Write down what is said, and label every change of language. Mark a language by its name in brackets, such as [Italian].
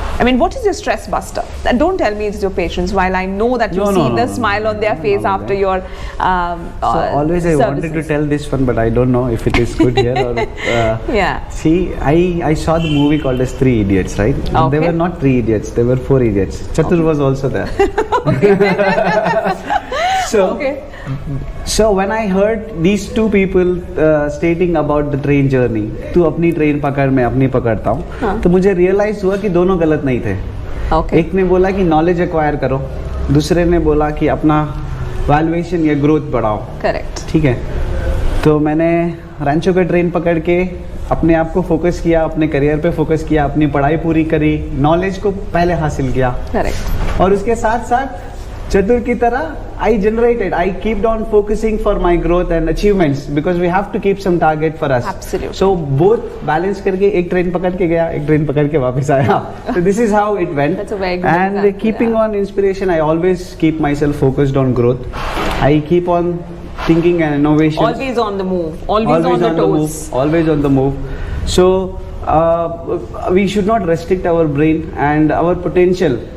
[English] I mean, what is your stress buster? And don't tell me it's your patients, while I know that you see the smile on their face after your always I wanted to tell this one, but I don't know if it is good here or See, I saw the movie called as 3 Idiots, right? Okay. They were not 3 idiots, they were 4 idiots. Chatur was also there. So when I heard these two people stating about the train journey, [Hindi] तू अपनी train पकड़ मैं अपनी पकड़ता हूँ, तो मुझे realise हुआ कि दोनों गलत नहीं थे. एक ने बोला कि नॉलेज एक्वायर करो, दूसरे ने बोला कि अपना वैल्यूएशन या ग्रोथ बढ़ाओ. करेक्ट. ठीक है. तो मैंने रांचो का ट्रेन पकड़ के अपने आप को फोकस किया, अपने करियर पे फोकस किया, अपनी पढ़ाई पूरी करी, नॉलेज को पहले हासिल किया. [English] Correct. [Hindi] और उसके साथ साथ चतुर की तरह [English] I kept on focusing for my growth and achievements because we have to keep some target for us. Absolutely. So both balance [Hindi] करके एक ट्रेन पकड़ के गया, एक ट्रेन पकड़ के वापस आया. [English] So this is how it went. That's a very good example. Keeping on inspiration, I always keep myself focused on growth. I keep on thinking and innovation. Always on the move. Always on the toes. Always on the move. So we should not restrict our brain and our potential.